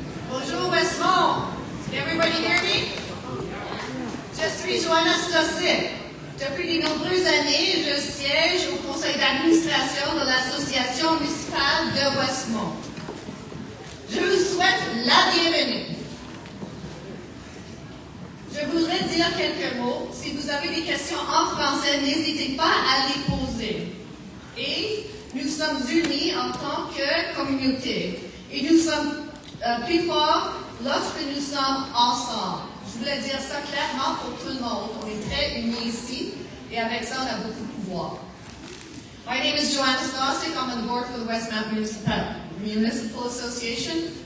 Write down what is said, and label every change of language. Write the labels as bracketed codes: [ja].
[en] Bonjour, Westmount. Can everybody hear me? Just rejoin us just in. [fr] Depuis de nombreuses années, je siège au conseil d'administration de l'association municipale de Westmount. Je vous souhaite la bienvenue. Je voudrais dire quelques mots. Si vous avez des questions en français, n'hésitez pas à les poser. Et nous sommes unis en tant que communauté. Et nous sommes plus forts lorsque nous sommes ensemble. Je voulais dire ça clairement pour tout le monde. On est très unis ici. Et avec ça, on a beaucoup de pouvoir. [en] My name is Joanna Stosik. I'm on the board for the Westmount Municipal Association.